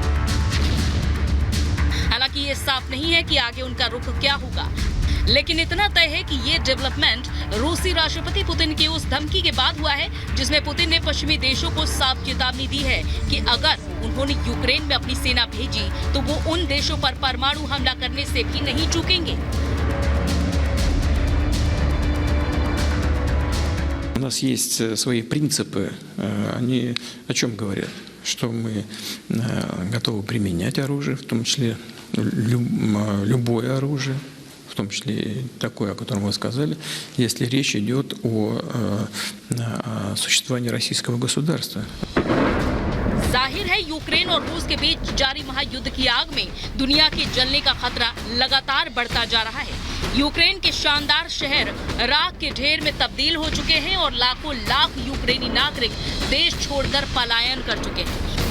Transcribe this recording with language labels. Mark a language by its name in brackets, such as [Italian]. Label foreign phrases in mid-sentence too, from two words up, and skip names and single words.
[Hindi] हालांकि ये साफ नहीं है कि आगे उनका रुख क्या होगा, लेकिन इतना तय है कि ये डेवलपमेंट रूसी राष्ट्रपति पुतिन की उस धमकी के बाद हुआ है जिसमें पुतिन ने पश्चिमी देशों को साफ चेतावनी दी है कि अगर उन्होंने यूक्रेन में अपनी सेना भेजी तो वो उन देशों पर परमाणु हमला करने से भी नहीं चूकेंगे। [Russian] У нас есть свои принципы, они о чем говорят? Что мы готовы применять оружие, в том числе любое оружие, в том числе и такое, о котором вы сказали, если речь идет о существовании российского государства. [Hindi] जाहिर है यूक्रेन और रूस के बीच जारी महायुद्ध की आग में दुनिया के जलने का खतरा लगातार बढ़ता जा रहा है। यूक्रेन के शानदार शहर राख के ढेर में तब्दील हो चुके हैं और लाखों लाख यूक्रेनी नागरिक देश छोड़कर पलायन कर चुके हैं।